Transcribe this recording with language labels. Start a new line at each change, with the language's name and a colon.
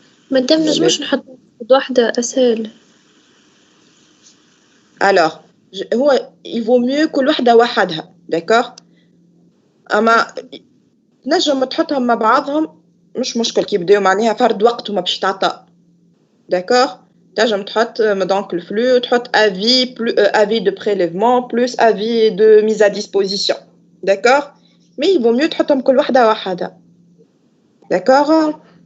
Arabic: مادام نجموش نحط واحدة أسهل.
French: Alors, il vaut mieux
Arabic: كل وحدة وحدها,
French: d'accord.
Arabic: أما نجم تحطهم مع بعضهم مش مشكل كي يبداو معناها فرد وقت وما باش تعطى, d'accord. تنجم تحط
French: donc le flux تحط avis plus avis de prélèvement plus avis de mise à disposition, d'accord. Mais il vaut mieux
Arabic: تحطهم كل وحدة وحدها,
French: d'accord.